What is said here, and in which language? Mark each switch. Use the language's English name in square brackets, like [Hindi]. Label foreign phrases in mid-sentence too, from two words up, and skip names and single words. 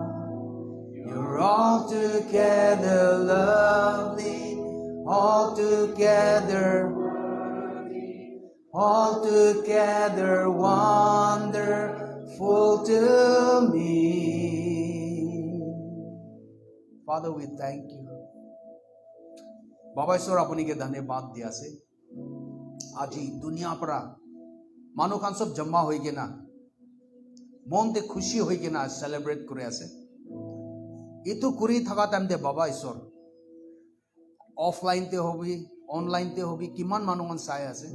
[English] You're altogether lovely, altogether worthy, altogether wonderful to me. Father, we thank you. [Naga Pidgin] Baba Ishwar apuni ke dhanyabad diya se. Aji duniya para manu khan sob jamma hoy ke na, mon te khushi hoy ke na celebrate kore ase. Itu kuri thaka time de Baba Ishwar offline te hobi, online te hobi, kiman manu man sai ase.